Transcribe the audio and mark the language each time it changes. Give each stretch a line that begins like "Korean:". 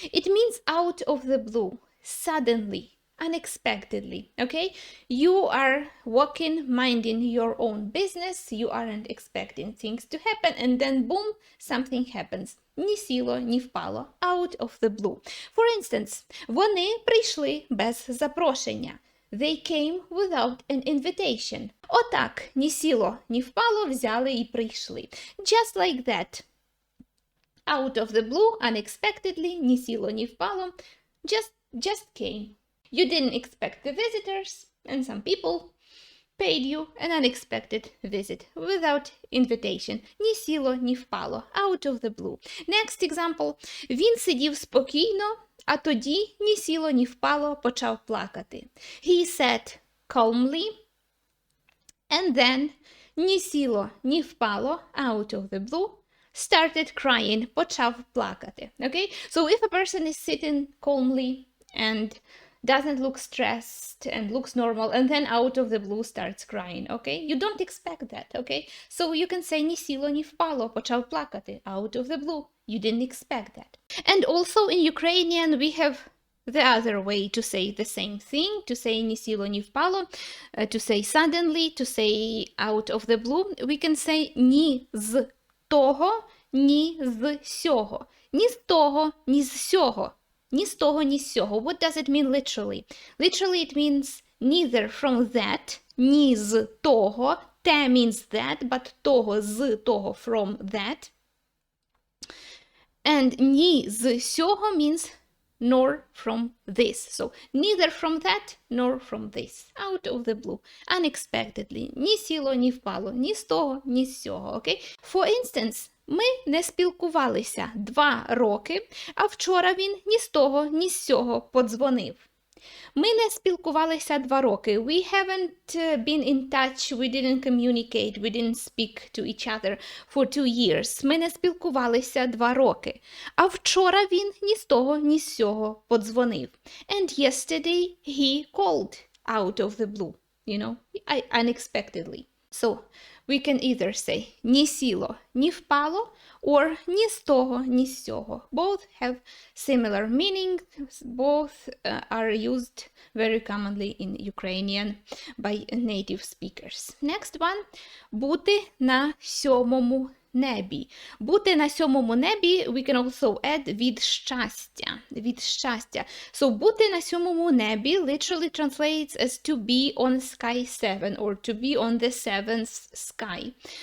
English: It means out of the blue, suddenly, unexpectedly, okay? You are walking, minding your own business, you aren't expecting things to happen, and then boom, something happens.
Ukrainian: Ні сіло, ні впало,
English: out of the blue. For instance,
Ukrainian: вони прийшли без запрошення.
English: They came without an invitation.
Ukrainian: Отак, ні сіло, ні впало, взяли і прийшли.
English: Just like that. Out of the blue, unexpectedly,
Ukrainian: ні сіло, ні впало,
English: just came. You didn't expect the visitors, and some people paid you an unexpected visit without invitation.
Ukrainian: Ні сіло, ні впало.
English: Out of the blue. Next example.
Ukrainian: Він сидів спокійно, а тоді ні сіло, ні впало, почав плакати.
English: He sat calmly, and then
Ukrainian: ні сіло, ні впало,
English: out of the blue, started crying,
Ukrainian: почав плакати.
English: Okay? So if a person is sitting calmly and doesn't look stressed and looks normal, and then out of the blue starts crying, okay? You don't expect that, okay? So you can say
Ukrainian: ні сіло, ні впало, почав плакати,
English: out of the blue. You didn't expect that. And also in Ukrainian we have the other way to say the same thing, to say
Ukrainian: ні сіло, ні впало,
English: to say suddenly, to say out of the blue. We can say
Ukrainian: ні з того, ні з сього. Ні з того, ні з сього. Ні з того, ні з сього.
English: What does it mean literally? Literally it means neither from that,
Ukrainian: ні з того.
English: Те means that, but того, з того, from that. And
Ukrainian: ні з сього
English: means nor from this. So neither from that nor from this. Out of the blue. Unexpectedly.
Ukrainian: Ні сіло, ні впало. Ні з того, ні з сього. Okay?
English: For instance,
Ukrainian: ми не спілкувалися 2 роки, а вчора він ні з того, ні з сього подзвонив. Ми не спілкувалися 2 роки.
English: We haven't been in touch, we didn't communicate, we didn't speak to each other for 2 years.
Ukrainian: Ми не спілкувалися 2 роки. А вчора він ні з того, ні з сього подзвонив.
English: And yesterday he called out of the blue, you know, unexpectedly. So we can either say
Ukrainian: ні сіло, ні впало,
English: or
Ukrainian: ні з того, ні з сього.
English: Both have similar meaning. Both are used very commonly in Ukrainian by native speakers. Next one.
Ukrainian: Бути на 7-му небі. Бути на сьомому небі,
English: we can also add
Ukrainian: від щастя. Від щастя.
English: So,
Ukrainian: бути на сьомому небі
English: literally translates as to be on sky 7 or to be on the seventh sky.